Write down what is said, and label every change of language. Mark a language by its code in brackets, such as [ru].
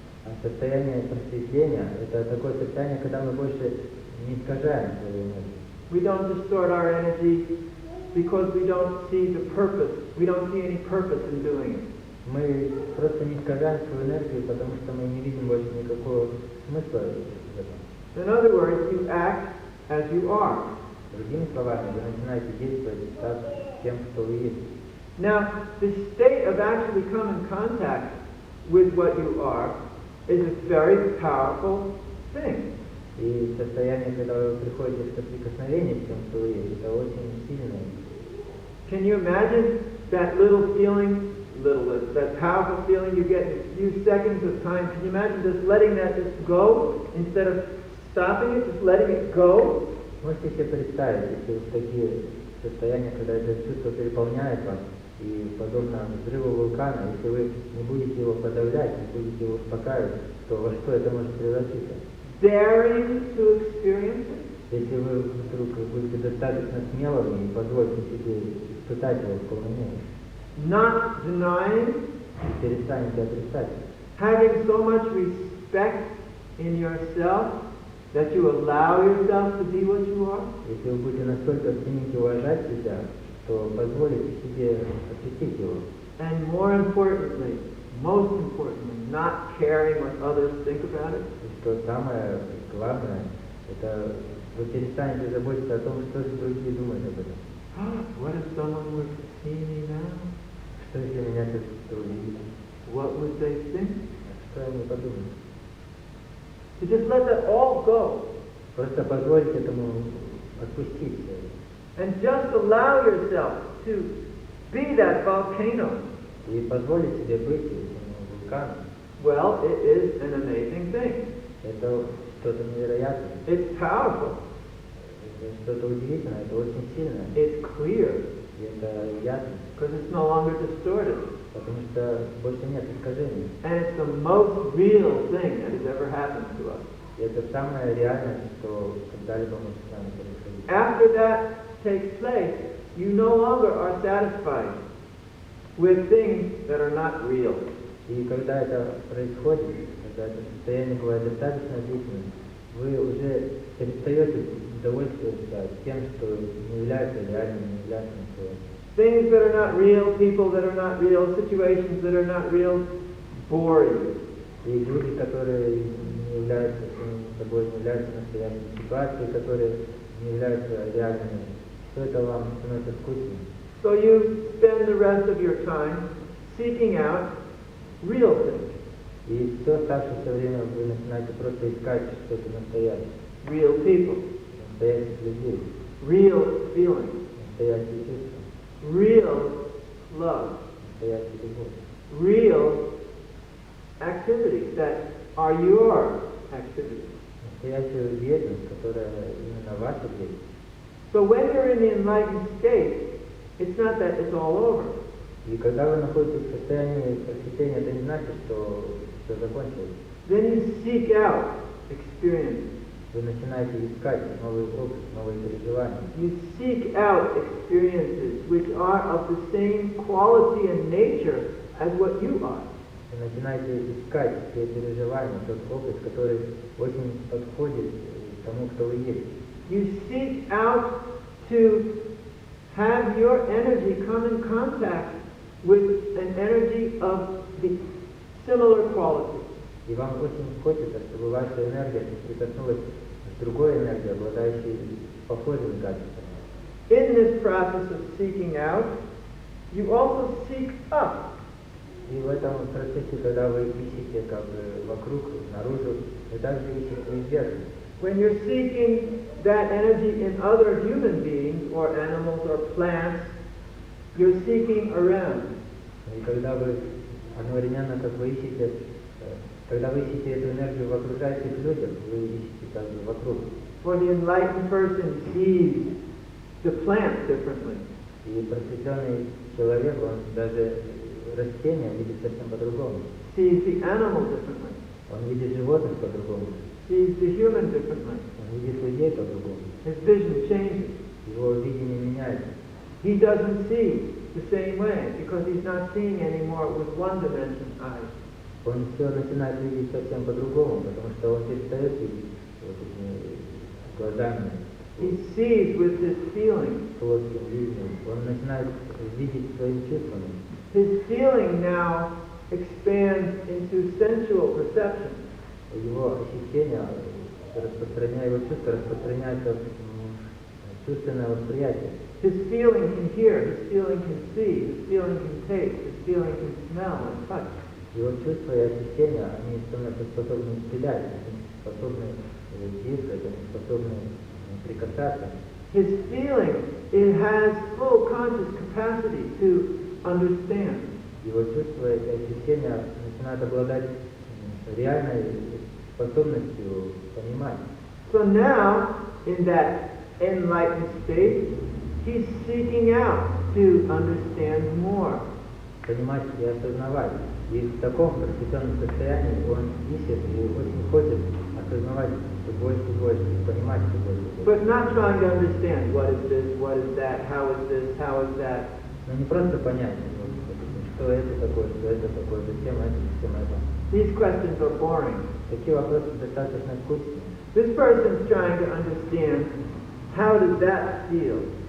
[ru] А состояние просветления – это такое состояние, когда мы больше не искажаем свою энергию. [en] We don't distort our energy because we don't see the purpose. We don't see any purpose in doing it. [ru] Мы просто не искажаем свою энергию, потому что мы не видим больше никакого смысла в этом. [en] In other words, you act as you are. [ru] Другими словами, вы начинаете действовать так, тем, кто вы есть. [en] Now, the state of actually coming in contact with what you are is a very powerful thing. [ru] И состояние, когда вы приходите в соприкосновение с тем, кто вы есть, это очень сильное. [en] Can you imagine that little feeling, that powerful feeling you get in a few seconds of time? Can you imagine just letting that just go instead of stopping it, just letting it go? [ru] Можете себе представить, если вот такие состояния, когда это чувство переполняет вас, и подобно взрыву вулкана, если вы не будете его подавлять, не будете его успокаивать, то во что это может превратиться? [en] Daring to experience it? [ru] Если вы вдруг будете достаточно смелыми и позволите себе испытать его в полной мере, [en] Not denying, [ru] и перестанете отрицать, [en] having so much respect in yourself that you allow yourself to be what you are, [ru] если вы будете настолько ценить и уважать себя, то позволите себе отпустить его. [en] and more importantly, most importantly, not caring what others think about it. [ru] И что самое главное, это вы перестанете заботиться о том, что же другие думают об этом. [en] What if someone were to see me now? [ru] Что если меня кто-то увидит? [en] What would they think? [ru] Что они подумают? [en] To just let that all go [ru] Просто позволить этому отпустить. [en] and just allow yourself to be that volcano. [ru] И позволить себе быть этим вулканом. [en] Well, it is an amazing thing. [ru] Это что-то невероятное. [en] It's powerful. [ru] Это что-то удивительное, это очень сильное. [en] It's clear. [ru] И это ясно, [en] because it's no longer distorted. [ru] потому что больше нет искажений. [en] And it's the most real thing that has ever happened to us. [ru] И это самое реальное, что когда-либо может с нами происходить. [en] After that takes place, you no longer are satisfied with things that are not real. [ru] И когда это происходит, когда это состояние бывает достаточно длительным, вы уже перестаете довольствоваться тем, что не является реальным, не является настоящим. [en] Things that are not real, people that are not real, situations that are not real, bore you. [ru] И люди, которые не являются собой, не являются настоящими, ситуации, которые не являются реальными, все это вам становится скучным. [en] So you spend the rest of your time seeking out real things, [ru] И все оставшееся время вы начинаете просто искать что-то настоящее, [en] real people, [ru] настоящих людей, [en] real feelings, [ru] настоящие чувства, [en] real love, [ru] настоящую любовь, [en] real activities that are your activities. [ru] настоящую деятельность, которая именно ваша деятельность. [en] So when you're in the enlightened state, it's not that it's all over. [ru] И когда вы находитесь в состоянии просветления, это не значит, что все закончилось. [en] Then you seek out experiences. [ru] Вы начинаете искать новый опыт, новые переживания. [en] You seek out experiences which are of the same quality and nature as what you are. [ru] Вы начинаете искать те переживания, тот опыт, который очень подходит тому, кто вы есть. [en] You seek out to have your energy come in contact with an energy of the similar quality. [ru] И вам очень хочется, чтобы ваша энергия соприкоснулась с другой энергией, обладающей похожими качествами. [en] In this process of seeking out, you also seek up. [ru] И в этом процессе, когда вы ищете как бы вокруг, наружу, вы также ищете вверх. [en] When you're seeking that energy in other human beings or animals or plants, you're seeking around. [ru] И когда вы одновременно, как вы ищете, когда вы ищете эту энергию в окружающих людях, вы ищете также вокруг. [en] For the enlightened person sees the plant differently. [ru] И просветленный человек, он даже растения видит совсем по-другому. [en] Sees the animal differently. [ru] Он видит животных по-другому. [en] Sees the human differently. [ru] Он видит людей по-другому. [en] His vision changes. [ru] Его видение меняется. [en] He doesn't see the same way because he's not seeing anymore with one-dimension eyes. [ru] Он все начинает видеть совсем по-другому, потому что он перестает видеть вот этими глазами, [en] He sees with his feeling. [ru] плоским видением. Он начинает видеть своими чувствами. [en] His feeling now expands into sensual perception. [ru] Его ощущения, его чувства распространяются в чувственное восприятие. [en] His feeling can hear, his feeling can see, his feeling can taste, his feeling can smell and touch. [ru] Его чувства и ощущения, они становятся способны исцелять, они способны действовать, они способны прикасаться. [en] His feeling, it has full conscious capacity to understand. [ru] Его чувства и ощущения начинают обладать реальной способностью понимать. [en] So now, in that enlightened state, he's seeking out to understand more. [ru] Понимать и осознавать. И в таком просветленном состоянии он ищет и очень хочет осознавать все больше и больше, и понимать все больше и больше. [en] But not trying to understand what is this, what is that, how is this, how is that. [ru] Но не просто понять, что это такое, зачем это. [en] These questions are boring. [ru] Такие вопросы достаточно скучные. [en] This person's trying to understand, how does that feel?